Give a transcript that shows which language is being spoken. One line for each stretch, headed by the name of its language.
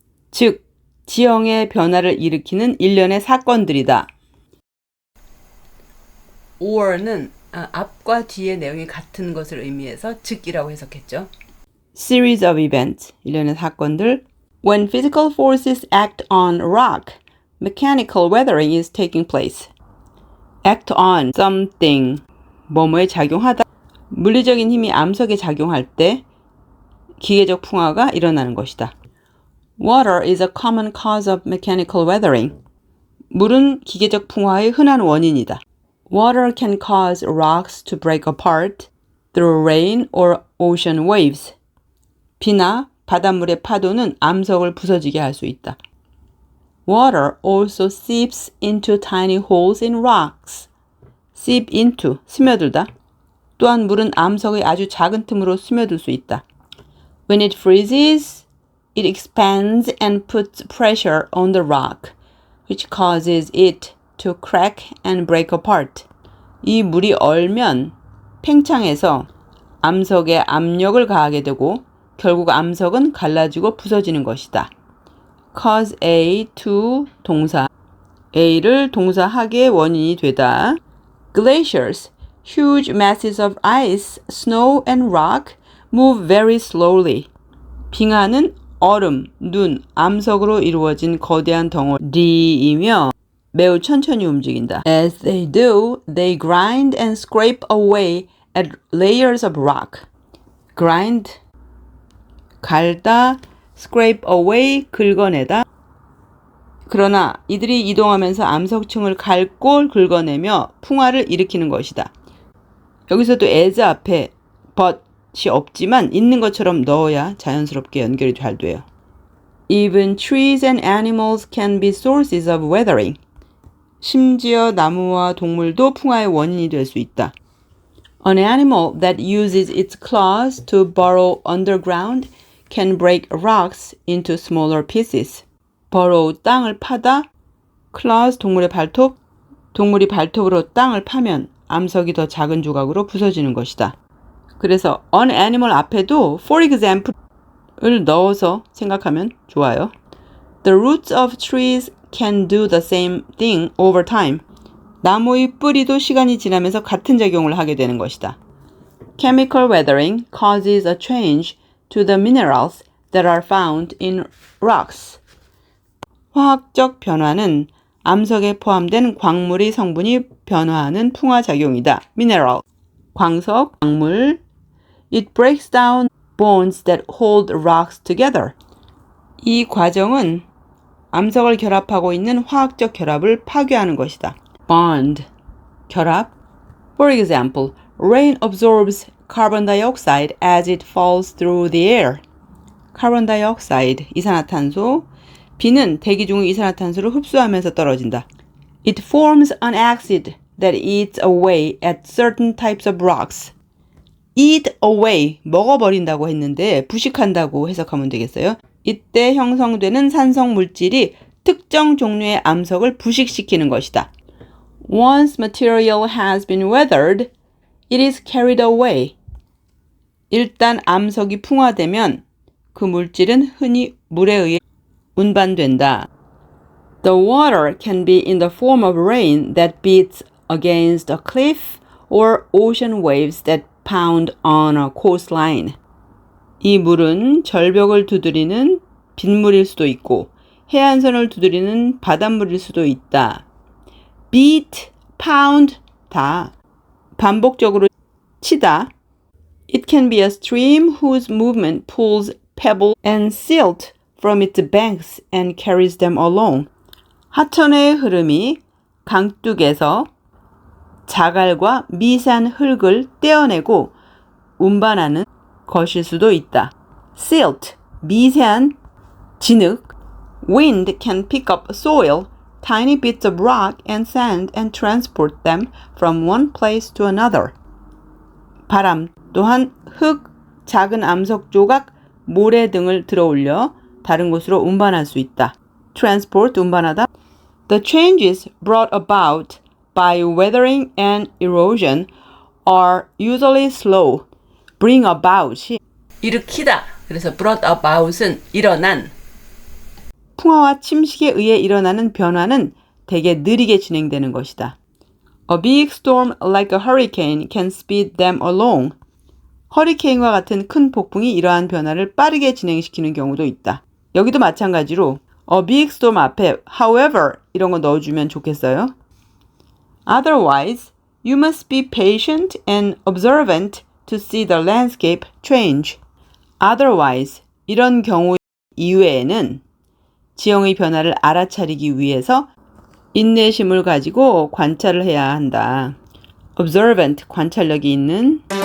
Korean: 즉, 지형의 변화를 일으키는 일련의 사건들이다. or는 앞과 뒤의 내용이 같은 것을 의미해서 즉이라고 해석했죠.
English: Series of events,
Korean: 일련의 사건들.
English: When physical forces act on rock, mechanical weathering is taking place. Act on something,
Korean: 뭐뭐에 작용하다. 물리적인 힘이 암석에 작용할 때 기계적 풍화가 일어나는 것이다.
English: Water is a common cause of mechanical weathering.
Korean: 물은 기계적 풍화의 흔한 원인이다.
English: Water can cause rocks to break apart through rain or ocean waves.
Korean: 비나 바닷물의 파도는 암석을 부서지게 할 수 있다.
English: Water also seeps into tiny holes in rocks. seep into,
Korean: 스며들다. 또한 물은 암석의 아주 작은 틈으로 스며들 수 있다.
English: When it freezes, it expands and puts pressure on the rock, which causes it to crack and break apart.
Korean: 이 물이 얼면 팽창해서 암석에 압력을 가하게 되고 결국 암석은 갈라지고 부서지는 것이다.
English: cause A to
Korean: 동사 A를 동사하기의 원인이 되다.
English: Glaciers, huge masses of ice, snow and rock move very slowly.
Korean: 빙하는 얼음, 눈, 암석으로 이루어진 거대한 덩어리이며 매우 천천히 움직인다.
English: As they do, they grind and scrape away at layers of rock. grind,
Korean: 갈다,
English: scrape away,
Korean: 긁어내다. 그러나 이들이 이동하면서 암석층을 갈고 긁어내며 풍화를 일으키는 것이다. 여기서도 as 앞에 but이 없지만 있는 것처럼 넣어야 자연스럽게 연결이 잘 돼요.
English: Even trees and animals can be sources of weathering.
Korean: 심지어 나무와 동물도 풍화의 원인이 될 수 있다.
English: An animal that uses its claws to burrow underground can break rocks into smaller pieces.
Korean: burrow, 땅을 파다, claws, 동물의 발톱, 동물이 발톱으로 땅을 파면 암석이 더 작은 조각으로 부서지는 것이다. 그래서 an animal 앞에도
English: for example
Korean: 을 넣어서 생각하면 좋아요.
English: The roots of trees can do the same thing over time.
Korean: 나무의 뿌리도 시간이 지나면서 같은 작용을 하게 되는 것이다.
English: Chemical weathering causes a change to the minerals that are found in rocks.
Korean: 화학적 변화는 암석에 포함된 광물의 성분이 변화하는 풍화작용이다. mineral, 광석, 광물.
English: It breaks down bonds that hold rocks together.
Korean: 이 과정은 암석을 결합하고 있는 화학적 결합을 파괴하는 것이다. bond, 결합.
English: For example, rain absorbs carbon dioxide as it falls through the air. carbon dioxide,
Korean: 이산화탄소. 비는 대기 중의 이산화탄소를 흡수하면서 떨어진다.
English: It forms an acid that eats away at certain types of rocks. eat away,
Korean: 먹어버린다고 했는데 부식한다고 해석하면 되겠어요. 이때 형성되는 산성 물질이 특정 종류의 암석을 부식시키는 것이다.
English: Once material has been weathered, it is carried away.
Korean: 일단 암석이 풍화되면 그 물질은 흔히 물에 의해 운반된다.
English: The water can be in the form of rain that beats against a cliff or ocean waves that pound on a coastline.
Korean: 이 물은 절벽을 두드리는 빗물일 수도 있고 해안선을 두드리는 바닷물일 수도 있다.
English: beat, pound,
Korean: 다 반복적으로 치다.
English: It can be a stream whose movement pulls pebble and silt from its banks and carries them along.
Korean: 하천의 흐름이 강둑에서 자갈과 미세한 흙을 떼어내고 운반하는 것일 수도 있다. Silt, 미세한 진흙.
English: Wind can pick up soil, tiny bits of rock and sand and transport them from one place to another.
Korean: 바람 또한 흙, 작은 암석 조각, 모래 등을 들어올려 다른 곳으로 운반할 수 있다.
English: Transport,
Korean: 운반하다.
English: The changes brought about by weathering and erosion are usually slow. Bring about
Korean: 이 일으키다. 그래서
English: brought about
Korean: 은 일어난. 풍화와 침식에 의해 일어나는 변화는 대개 느리게 진행되는 것이다.
English: A big storm like a hurricane can speed them along.
Korean: 허리케인과 같은 큰 폭풍이 이러한 변화를 빠르게 진행시키는 경우도 있다. 여기도 마찬가지로
English: a big storm
Korean: 앞에
English: however
Korean: 이런 거 넣어주면 좋겠어요.
English: Otherwise, you must be patient and observant to see the landscape change. Otherwise,
Korean: 이런 경우 이외에는 지형의 변화를 알아차리기 위해서 인내심을 가지고 관찰을 해야 한다. Observant, 관찰력이 있는.